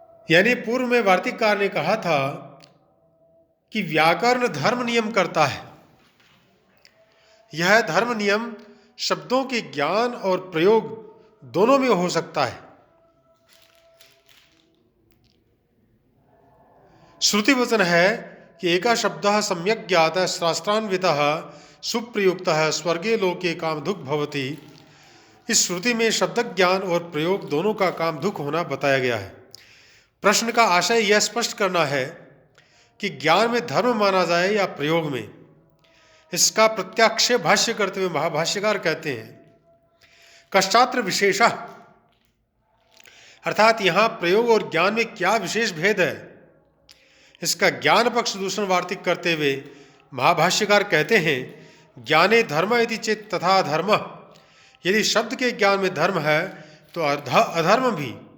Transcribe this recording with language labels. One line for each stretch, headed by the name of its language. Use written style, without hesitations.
Hindi: यानी पूर्व में वार्तिककार ने कहा था कि व्याकरण धर्म नियम करता है। यह धर्म नियम शब्दों के ज्ञान और प्रयोग दोनों में हो सकता है। श्रुति वचन है कि
Sanskrit: एका शब्दः सम्यक् ज्ञातः शास्त्रान्वितः सुप्रयुक्तः स्वर्गे लोके कामधुक् भवति।
Hindi: इस श्रुति में शब्द ज्ञान और प्रयोग दोनों का कामधुक् होना बताया गया है। प्रश्न का आशय यह स्पष्ट करना है कि ज्ञान में धर्म माना जाए या प्रयोग में। इसका प्रत्याक्षेप भाष्य करते हुए महाभाष्यकार कहते हैं
Sanskrit: कश्चात्र विशेषः,
Hindi: अर्थात यहाँ प्रयोग और ज्ञान में क्या विशेष भेद है, इसका ज्ञान पक्ष दूषण वार्तिक करते हुए महाभाष्यकार कहते हैं
Sanskrit: ज्ञाने धर्म इति चेत तथा धर्म,
Hindi: यदि शब्द के ज्ञान में धर्म है तो अधर्म भी।